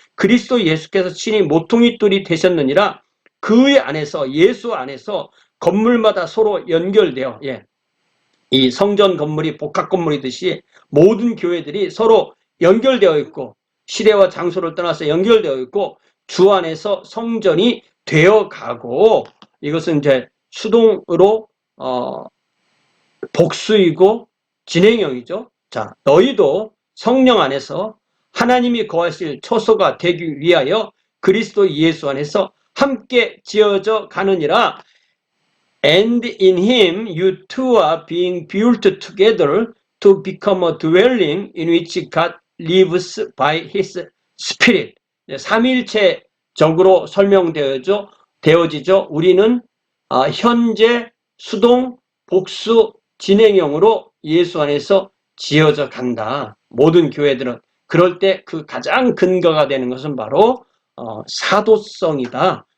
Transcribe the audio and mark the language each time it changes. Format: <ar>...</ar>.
<ko>그리스도 예수께서 친히 모퉁이 돌이 되셨느니라. 그 안에서, 예수 안에서 건물마다 서로 연결되어, 이 성전 건물이 복합 건물이듯이 모든 교회들이 서로 연결되어 있고 시대와 장소를 떠나서 연결되어 있고 주 안에서 성전이 되어가고, 이것은 이제 수동으로 복수이고 진행형이죠. 자, 너희도 성령 안에서 하나님이 거하실 처소가 되기 위하여 그리스도 예수 안에서 함께 지어져 가느니라.</ko> <en>And in him you two are being built together to become a dwelling in which God lives by his spirit.</en> <ko>삼위일체적으로 설명되어지죠. 우리는 현재 수동, 복수, 진행형으로 예수 안에서 지어져 간다. 모든 교회들은. 그럴 때 그 가장 근거가 되는 것은 바로 사도성이다.</ko>